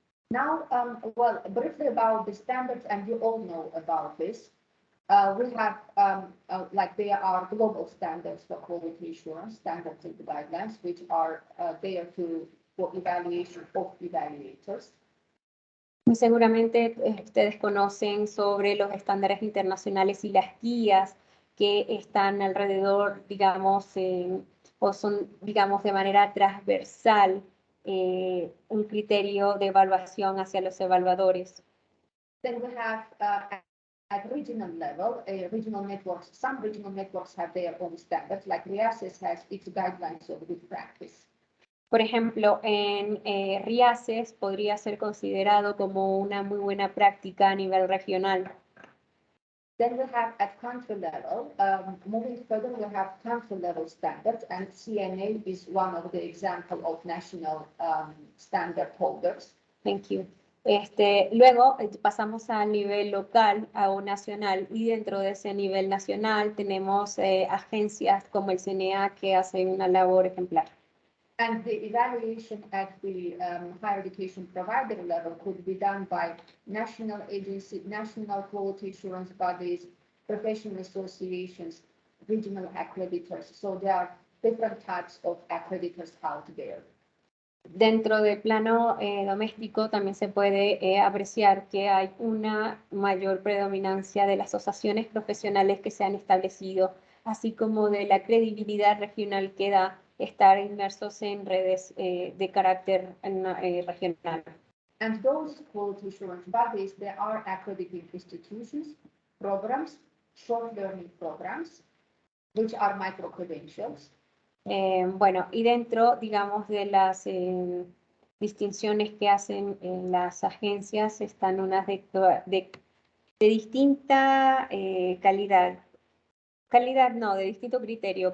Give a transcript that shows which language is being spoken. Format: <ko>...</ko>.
<en>Now, well, briefly about the standards, and you all know about this. We have, like there are global standards for quality assurance, standards and guidelines, which are there for evaluation of evaluators.</en> <es>Muy seguramente ustedes conocen sobre los estándares internacionales y las guías que están alrededor, digamos, o son, digamos, de manera transversal, un criterio de evaluación hacia los evaluadores.</es> <en>Then we have at regional level, regional networks, some regional networks have their own standards, like RIACES has its guidelines of good practice.</en> <es>Por ejemplo, en RIACES podría ser considerado como una muy buena práctica a nivel regional.</es> <en>Then we have at country level, moving further, we have country level standards, and CNA is one of the example of national standard holders. Thank you.</en> <es>Luego pasamos al nivel local o nacional, y dentro de ese nivel nacional tenemos agencias como el CNA que hacen una labor ejemplar.</es> <en>And the evaluation at the higher education provider level could be done by national agency, national quality assurance bodies, professional associations, regional accreditors. So there are different types of accreditors out there.</en> <es>Dentro del plano doméstico también se puede apreciar que hay una mayor predominancia de las asociaciones profesionales que se han establecido, así como de la credibilidad regional que da estar inmersos en redes de carácter regional.</es> <en>And those quality assurance bodies, there are accrediting institutions, programs, short learning programs, which are micro-credentials.</en> <es>Bueno, y dentro, digamos, de las distinciones que hacen las agencias están unas de de distinta calidad. Calidad no, de distinto criterio.</es>